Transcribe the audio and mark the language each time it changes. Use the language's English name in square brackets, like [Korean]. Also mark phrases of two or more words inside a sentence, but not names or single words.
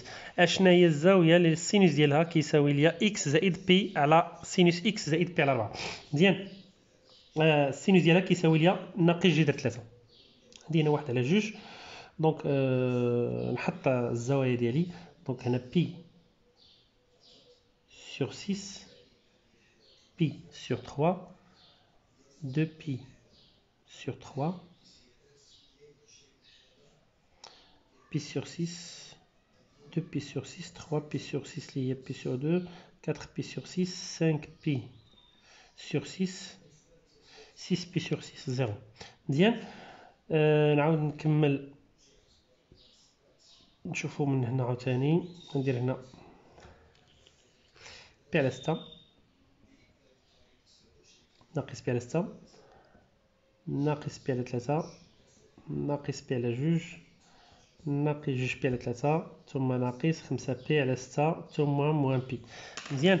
[Arabic] اشنا هي الزاويه اللي السينوس ديالها كيساوي ليا اكس زائد بي على سينوس اكس زائد بي على 4 مزيان. السينوس ديالها كيساوي ليا ناقص جذر 3. هادي هنا 1 على 2 دونك نحط الزوايا ديالي دونك هنا بي [French] sur 6 pi sur 3 2pi sur 3 pi sur 6 2pi sur 6 3pi sur 6 lié pi sur 2 4pi sur 6 5pi sur 6 6pi sur 6 0 مزيان. [Arabic] نعاود نكمل نشوفوا من هنا عاوتاني ندير هنا بي على 6 ناقص بي على 6 ناقص بي على 3 ناقص بي على 2 ناقص 2 بي على 3 ثم ناقص 5 بي على 6 ثم [French] moins pi [Arabic] مزيان.